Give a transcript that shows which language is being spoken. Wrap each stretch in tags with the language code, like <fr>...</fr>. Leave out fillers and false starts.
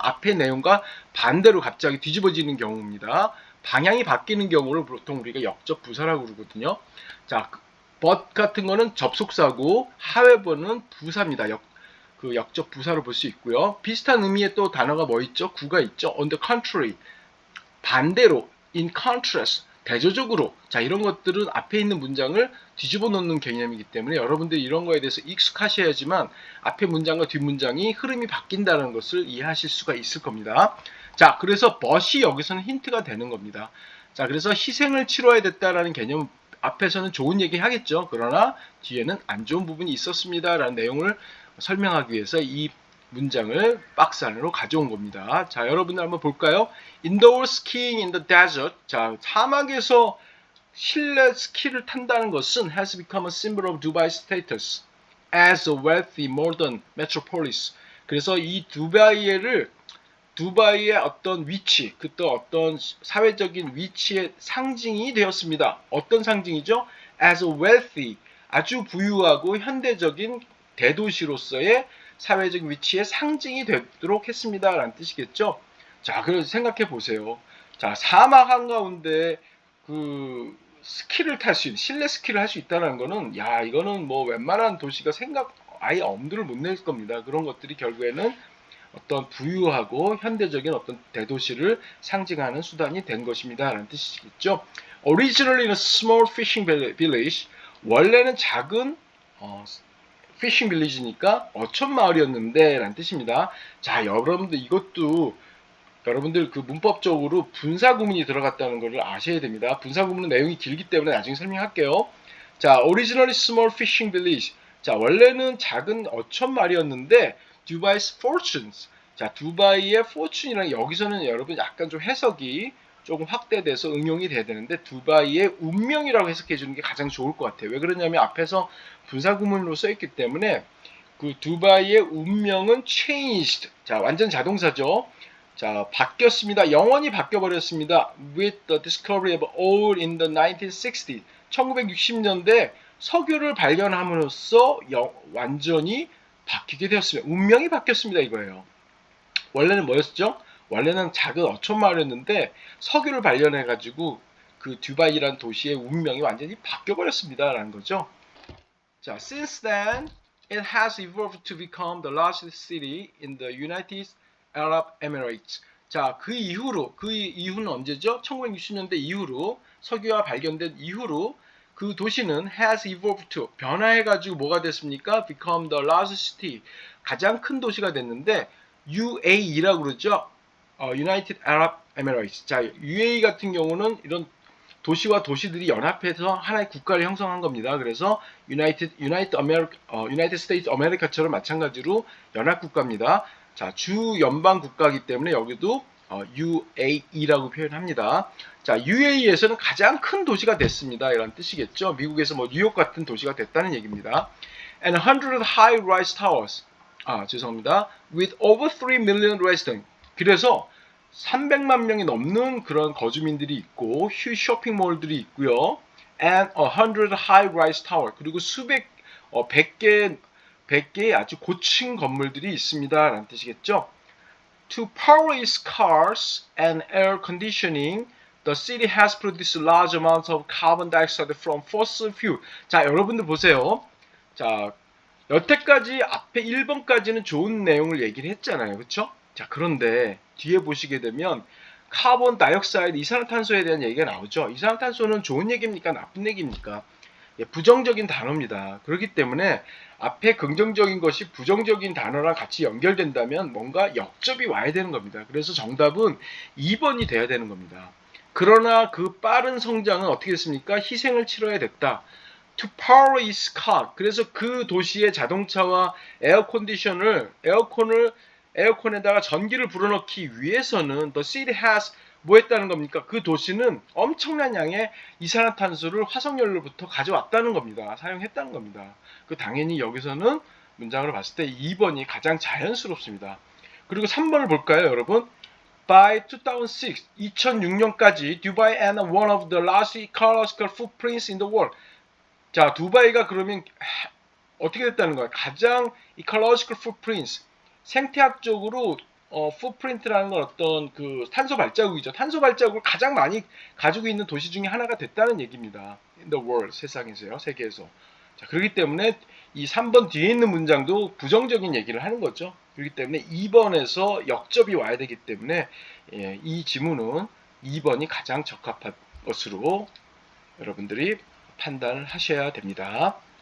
<ko>앞의 내용과 반대로 갑자기 뒤집어지는 경우입니다. 방향이 바뀌는 경우를 보통 우리가 역접 부사라고 그러거든요. 자, but 같은 거는 접속사고 however는 부사입니다. 역접 부사로 볼 수 있고요. 비슷한 의미의 또 단어가 뭐 있죠? 구가 있죠.</ko> <en>on the contrary,</en> <ko>반대로,</ko> <en>in contrast,</en> <ko>대조적으로. 자, 이런 것들은 앞에 있는 문장을 뒤집어 놓는 개념이기 때문에 여러분들이 이런 거에 대해서 익숙하셔야지만 앞에 문장과 뒷문장이 흐름이 바뀐다는 것을 이해하실 수가 있을 겁니다. 자, 그래서 but이 여기서는 힌트가 되는 겁니다. 자, 그래서 희생을 치러야 됐다라는 개념, 앞에서는 좋은 얘기 하겠죠. 그러나 뒤에는 안 좋은 부분이 있었습니다 라는 내용을 설명하기 위해서 이 문장을 박스 안으로 가져온 겁니다. 자, 여러분들 한번 볼까요?</ko> <en>Indoor skiing in the desert.</en> <ko>자, 사막에서 실내 스키를 탄다는 것은</ko> <en>has become a symbol of Dubai's status as a wealthy modern metropolis.</en> <ko>그래서 이 두바이의 어떤 위치, 또 어떤 사회적인 위치의 상징이 되었습니다. 어떤 상징이죠?</ko> <en>As a wealthy,</en> <ko>아주 부유하고 현대적인 대도시로서의 사회적 위치의 상징이 되도록 했습니다 라는 뜻이겠죠. 자, 그래서 생각해 보세요. 자, 사막 한가운데 그 스키를 탈 수 있는, 실내 스키를 할 수 있다는 거는, 야, 이거는 뭐 웬만한 도시가 아예 엄두를 못 낼 겁니다. 그런 것들이 결국에는 어떤 부유하고 현대적인 어떤 대도시를 상징하는 수단이 된 것입니다 라는 뜻이겠죠.</ko> <en>Originally in a small fishing village,</en> <ko>원래는 작은 피싱 빌리지니까 어촌 마을이었는데 라는 뜻입니다. 자, 여러분들 이것도 여러분들 그 문법적으로 분사 구문이 들어갔다는 것을 아셔야 됩니다. 분사 구문은 내용이 길기 때문에 나중에 설명할게요.</ko> <en>자, originally small fishing village.</en> <ko>자, 원래는 작은 어촌 마을이었는데</ko> <en>Dubai's fortunes.</en> <ko>자, 두바이의 fortune이라는, 여기서는 여러분 약간 좀 해석이 조금 확대돼서 응용이 돼야 되는데 두바이의 운명이라고 해석해 주는 게 가장 좋을 것 같아요. 왜 그러냐면 앞에서 분사구문으로 써있기 때문에 그 두바이의 운명은 changed. 자, 완전 자동사죠. 자, 바뀌었습니다. 영원히 바뀌어버렸습니다.</ko> <en>With the discovery of oil in the 1960s.</en> <ko>1960년대 석유를 발견함으로써 완전히 바뀌게 되었습니다. 운명이 바뀌었습니다. 이거예요. 원래는 뭐였죠? 원래는 작은 어촌 마을이었는데 석유를 발견해가지고 그 두바이라는 도시의 운명이 완전히 바뀌어버렸습니다 라는 거죠.</ko> <en>자, since then it has evolved to become the largest city in the United Arab Emirates.</en> <ko>자, 그 이후는 언제죠? 1960년대 이후로, 석유가 발견된 이후로 그 도시는</ko> <en>has evolved to</en> <ko>변화해가지고 뭐가 됐습니까?</ko> <en>become the largest city</en> <ko>가장 큰 도시가 됐는데 UAE라고 그러죠.</ko> <en>United Arab Emirates.</en> <ko>자, UAE 같은 경우는 이런 도시와 도시들이 연합해서 하나의 국가를 형성한 겁니다. 그래서 United States America처럼 마찬가지로 연합 국가입니다. 자, 주 연방 국가이기 때문에 여기도 UAE라고 표현합니다. 자, UAE에서는 가장 큰 도시가 됐습니다. 이런 뜻이겠죠. 미국에서 뭐 뉴욕 같은 도시가 됐다는 얘기입니다.</ko> <en>And 100 high-rise towers.</en> <ko>죄송합니다.</ko> <en>With over 3 million residents.</en> <ko>그래서 300만 명이 넘는 그런 거주민들이 있고 쇼핑몰들이 있고요.</ko> <en>And 100 high-rise tower.</en> <ko>그리고 수백 100개의 아주 고층 건물들이 있습니다. 라는 뜻이겠죠.</ko> <en>To power its cars and air conditioning, the city has produced large amounts of carbon dioxide from fossil fuel.</en> <ko>자, 여러분들 보세요. 자, 여태까지 앞에 1번까지는 좋은 내용을 얘기를 했잖아요. 그렇죠? 자, 그런데 뒤에 보시게 되면 카본 다이옥사이드 이산화탄소에 대한 얘기가 나오죠. 이산화탄소는 좋은 얘기입니까? 나쁜 얘기입니까? 예, 부정적인 단어입니다. 그렇기 때문에 앞에 긍정적인 것이 부정적인 단어랑 같이 연결된다면 뭔가 역접이 와야 되는 겁니다. 그래서 정답은 2번이 돼야 되는 겁니다. 그러나 그 빠른 성장은 어떻게 됐습니까? 희생을 치러야 됐다.</ko> <en>To power its car.</en> <ko>그래서 그 도시의 자동차와 에어컨에다가 전기를 불어넣기 위해서는</ko> <en>the city has</en> <ko>뭐 했다는 겁니까? 그 도시는 엄청난 양의 이산화탄소를 화석연료로부터 가져왔다는 겁니다. 사용했다는 겁니다. 그 당연히 여기서는 문장으로 봤을 때 2번이 가장 자연스럽습니다. 그리고 3번을 볼까요, 여러분?</ko> <en>By 2006,</en> <ko>2006년까지</ko> <en>Dubai and one of the largest ecological footprints in the world.</en> <ko>자, 두바이가 그러면 어떻게 됐다는 거야? 가장 ecological footprints, 생태학적으로 footprint라는 건 어떤 그 탄소 발자국이죠. 탄소 발자국을 가장 많이 가지고 있는 도시 중에 하나가 됐다는 얘기입니다.</ko> <en>In the world,</en> <ko>세상에서요, 세계에서. 자, 그렇기 때문에 이 3번 뒤에 있는 문장도 부정적인 얘기를 하는 거죠. 그렇기 때문에 2번에서 역접이 와야 되기 때문에 이 지문은 2번이 가장 적합한 것으로 여러분들이 판단을 하셔야 됩니다.</ko>